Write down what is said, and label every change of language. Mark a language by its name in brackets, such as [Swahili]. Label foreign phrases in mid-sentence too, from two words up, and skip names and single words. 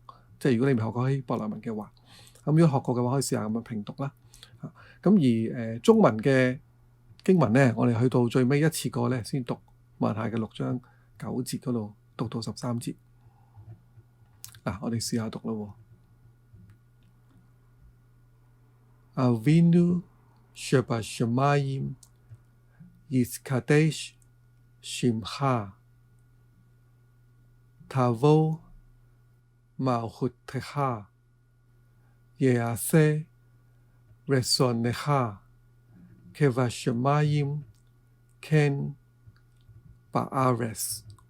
[Cantonese] 即係如果你未學過希伯來文嘅話，咁如果學過嘅話，可以試下咁樣拼讀啦。咁而中文嘅經文呢，我哋去到最尾一次過呢，先讀馬太嘅6章9節嗰度讀到13節。我哋試下讀咯。 [Hebrew] Avinu שבשמיים יתקדש שמך תבוא מלכותך יעשה רצונך כבשמיים כן בארץ.